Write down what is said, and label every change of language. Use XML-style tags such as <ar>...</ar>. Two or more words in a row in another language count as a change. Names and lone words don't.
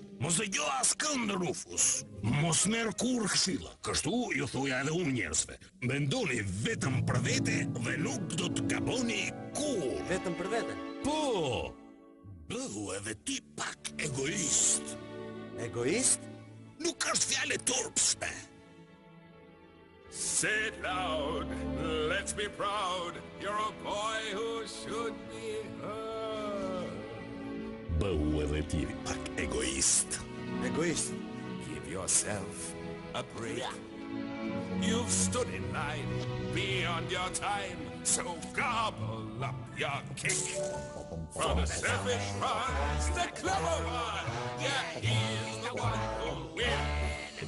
<sq>Mos dëgjoj askënd, Rufus. Mos merr kurrë këshilla. Kështu ju thuja edhe unë njerëzve. Mendoni vetëm për vete dhe nuk do të gaboni kurrë. Vetëm për vete? Po. Bëhu edhe ti pak egoist. Egoist? Nuk është fjalë turpshme.</sq> <en>Say it loud, let's be proud. You're a boy who should be heard.</en> <sq>Bëhu edhe ti pak egoist. Egoist?</sq> <en>Give yourself a break. You've stood in line beyond your time, so gobble up your cake. For the selfish one, the clever one, yeah, he's the one who'll win.</en>